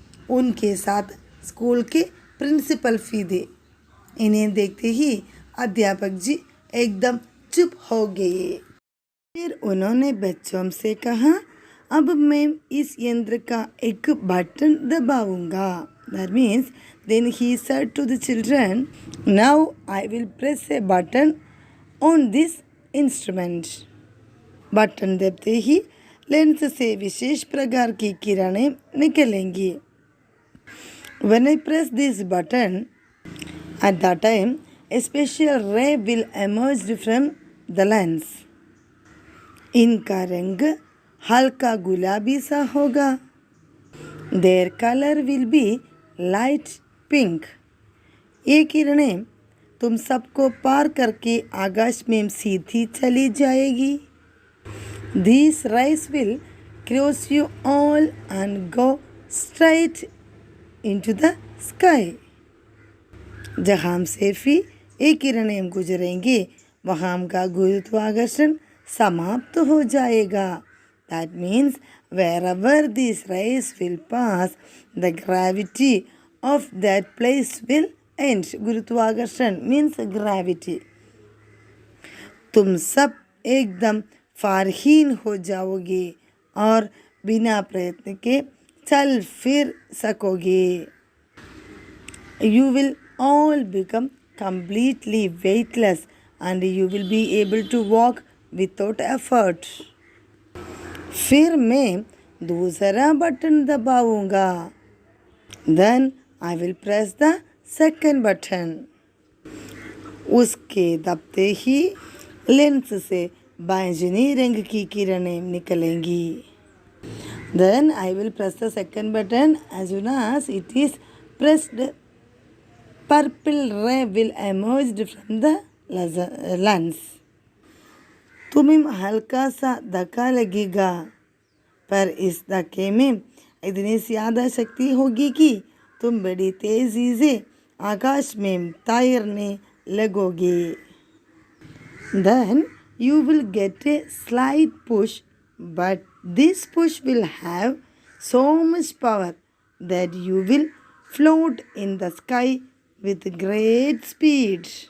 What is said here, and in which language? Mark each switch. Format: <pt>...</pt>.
<hi>उनके साथ स्कूल के प्रिंसिपल भी थे। इन्हें देखते ही अध्यापक जी एकदम चुप हो गए। फिर उन्होंने बच्चों से कहा, अब मैं इस यंत्र का एक button दबाऊंगा।</hi> <en>That means then he said to the children, now I will press a button on this instrument.</en> <hi>Button दबाते ही लेंस से विशेष प्रकार की किरणें निकलेंगी।</hi> <en>When I press this button, at that time a special ray will emerge from the lens.</en> <hi>इनका रंग हल्का गुलाबी सा होगा।</hi> <en>Their color will be light pink.</en> <hi>ये किरणें तुम सबको पार करके आकाश में सीधी चली जाएगी।</hi> <en>These rays will cross you all and go straight into the sky.</en> <hi>जहाँ से भी ये किरणें गुजरेंगी वहाँ का गुरुत्वाकर्षण समाप्त हो जाएगा।</hi> <en>That means wherever these rays will pass, the gravity of that place will end. गुरुत्वाकर्षण means gravity.</en> <hi>तुम सब एकदम फारहीन हो जाओगे और बिना प्रयत्न के चल फिर सकोगे।</hi> <en>You will all become completely weightless and you will be able to walk without effort.</en> <hi>फिर मैं दूसरा button दबाऊंगा।</hi> <en>Then I will press the second button.</en> <hi>उसके दबते ही लेंस से बैंगनी रंग की किरणें निकलेंगी।</hi> <en>Then I will press the second button. As soon as it is pressed, purple ray will emerge from the lens.</en> <hi>तुम्हें हल्का सा धक्का लगेगा, पर इस धक्के में इतनी ज़्यादा शक्ति होगी कि तुम बड़ी तेज़ी से आकाश में तैरने लगोगे।</hi> <en>Then you will get a slight push, but this push will have so much power that you will float in the sky with great speed.</en>